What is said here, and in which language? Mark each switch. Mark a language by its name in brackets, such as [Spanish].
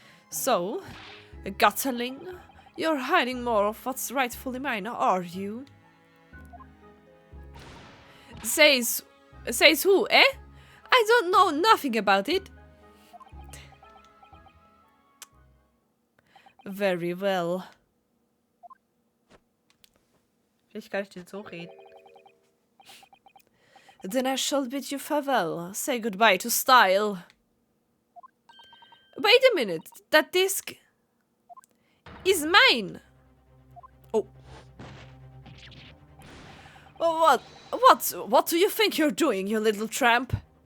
[English] So, Gutterling, you're hiding more of what's rightfully mine, are you? Says who, eh? I don't know nothing about it. Very well. [German] Vielleicht kann ich den so reden. [English] Then I shall bid you farewell. Say goodbye to style. Wait a minute. That disc is mine. Oh. What do you think you're doing, you little tramp?